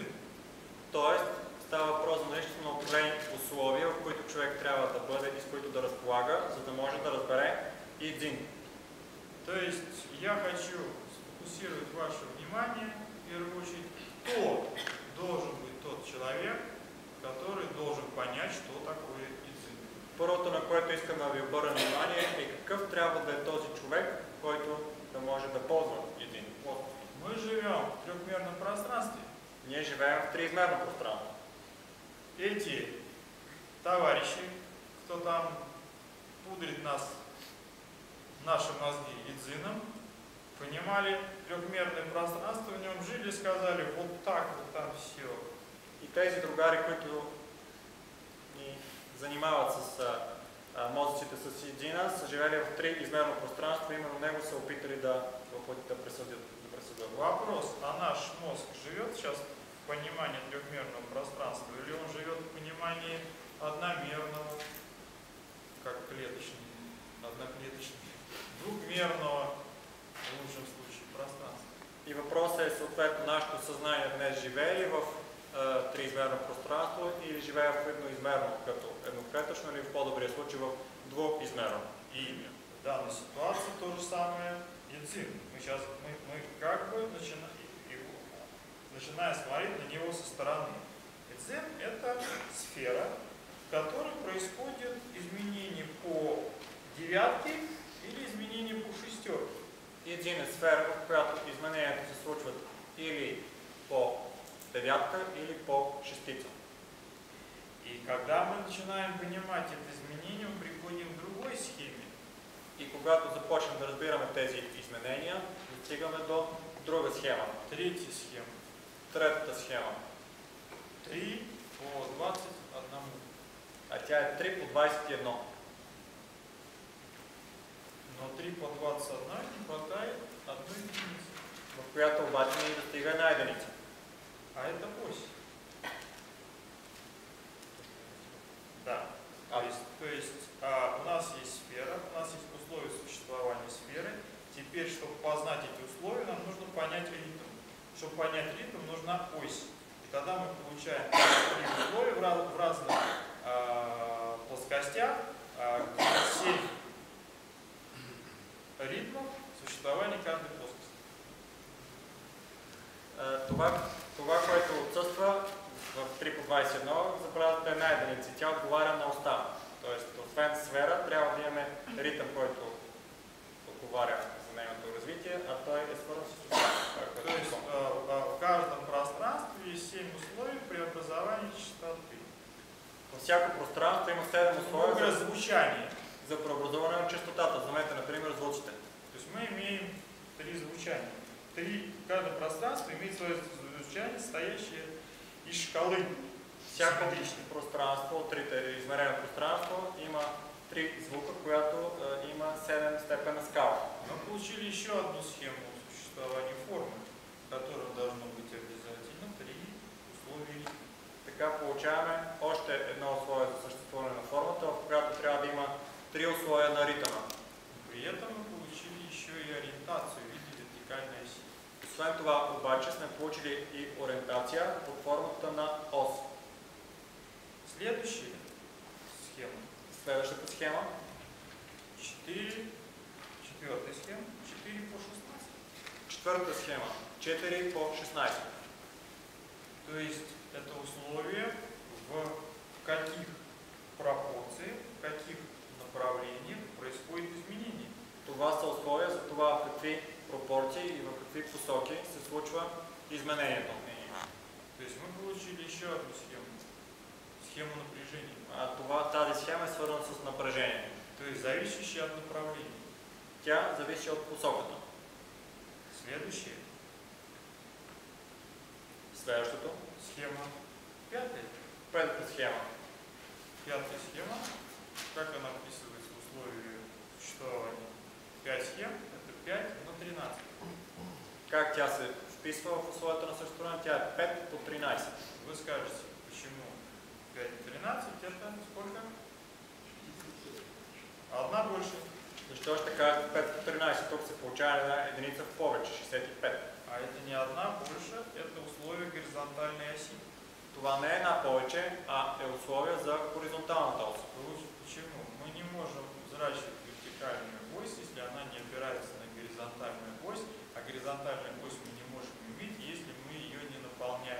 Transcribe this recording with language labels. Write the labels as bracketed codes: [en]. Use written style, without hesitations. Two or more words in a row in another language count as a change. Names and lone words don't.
[bg] Тоест, става въпрос за наистина определени условия, в които човек трябва да бъде и с които да разполага, за да може да разбере един. [ru] То есть я хочу сфокусировать ваше внимание, в первую очередь, кто должен быть тот человек, который должен понять, что такое едзин. [bg] Първото, на което искам да ви обърна внимание, е какъв трябва да е този човек, който да може да ползва един. [ru] Мы живем в трехмерном пространстве. [bg] Ние живеем в триизмерно пространство. [ru] Эти товарищи, кто там пудрит нас, наши мозги едзином, понимали трехмерное пространство, в нем жили, сказали, вот так вот там все. [bg] И тези другари, които ни занимават с мозъците с едина, са живели в триизмерно пространство, именно него са опитали да пресъдят. [ru] Вопрос: а наш мозг живет сейчас в понимании трехмерного пространства, или он живет в понимании одномерного, как клеточный, одноклеточный, двухмерного, в лучшем случае, пространства? [bg] И въпросът е съответно, нашето съзнание днес живее ли в триизмерно пространство или живее в едноизмерно, като едноклетъчно, или в по-добрия случай в двуизмерно? [ru] И в данной ситуации то же самое едзин. Мы как бы начинаем смотреть на него со стороны. Едзин — это сфера, в которой происходит изменение по девятке или изменение по шестерке. [bg] Един е сфера, в която измененията се случват или по девятка, или по шестица. [ru] И когда мы начинаем понимать это изменение, мы приходим к другой схеме. [bg] И когато започнем да разбираме тези изменения, стигаме до друга схема. [ru] Третья схема. [bg] Третата схема. 3 по 21. А тя е 3 по 21. [ru] Но 3 по 21 не хватает одной единицы. [bg] В която обаче не достига една единица. [ru] А это ось. Да. То есть у нас есть сфера, у нас есть условия существования сферы. Теперь, чтобы познать эти условия, нам нужно понять ритм. Чтобы понять ритм, нужна ось. И тогда мы получаем три условия в разных плоскостях, 7 ритмов существования каждой плоскости. [bg] Това, което отсъства в 3 по 21, забравяте една единица. Тя отговаря на оста. Тоест, освен сфера, трябва да имаме ритъм, който отговаря за нейното развитие, а той е свързан с оста. [ru] То есть в каждом пространстве есть 7 условий преобразования частоты. [bg] Във всяко пространство има 7 условия за преобразуване на частотата. Вземете, например, звуците. [ru] То есть мы имеем 3 звучания. Каждое пространство имеет свое звучание, состоящее из шкалы. [bg] Всяко пространство, от трите измерено пространство, има 3 звука, която има 7 степена скала. [ru] Мы получили еще одну схему существования формы, в которой должно быть обязательно 3 условия. [bg] Така получаваме още едно условие за съществуване на формата, в която трябва да има 3 условия на ритъма. [ru] При этом мы получили еще и ориентацию в виде вертикальной оси. [bg] Освен това обаче сме получили и ориентация под формата на ос. Следващата схема. Следващата схема. [ru] Четвертая схема. 4 по 16. [bg] Четвърта схема. 4 по 16. [ru] То есть это условие в каких пропорциях, в каких направлениях происходит изменение. [bg] Това са условия за това в какви пропорции и в какви посоки се случва изменението. [ru] То есть мы получили еще одну схему. Схему напряжения. [bg] Тази схема е свързана с напрежение. [ru] То есть зависящая от направления. [bg] Тя зависи от посоката. Следващото. [ru] Схема. Пятая. [bg] Петата схема. [ru] Пятая схема. Как она вписывается в условия существования? 5 схем. Это 5 на 13. [bg] Как тя се вписва в условията на съществуване? Тя е 5 по 13. [ru] Вы скажете, почему 5 по 13? Это сколько? Одна больше. [bg] Защо ще кажете 5 по 13? Тук се получава една единица в повече, 65. [ru] А это не одна больше, это условие горизонтальной оси. [bg] Това не е една повече, а е условие за хоризонталната ос. [ru] Почему? Мы не можем взращивать вертикальную ось, если она не опирается на горизонтальную ось, а горизонтальную ось мы не можем иметь, если мы ее не наполняем.